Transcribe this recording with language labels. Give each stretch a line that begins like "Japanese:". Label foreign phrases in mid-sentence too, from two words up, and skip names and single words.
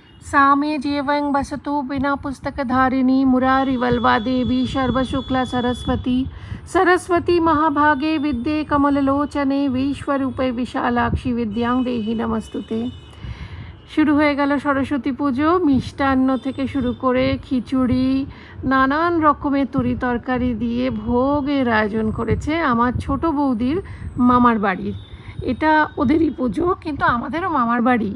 Sanskrit: सा मे जेवं वसतु बिना पुस्तकधारिणी मुरारिवल्वा देवी सर्वशुक्ला सरस्वती सरस्वती महाभागे विद्ये कमललोचने विश्वरूपे विशालाक्षी विद्यां देहि नमस्तुते।
Bangla: শুরু হয়ে গেল সরস্বতী পুজো। মিষ্টান্ন থেকে শুরু করে খিচুড়ি, নানান রকমের তরি তরকারি দিয়ে ভোগের আয়োজন করেছে আমার ছোট বৌদির মামার বাড়ির। এটা ওদেরই পুজো, কিন্তু আমাদেরও মামার বাড়ি।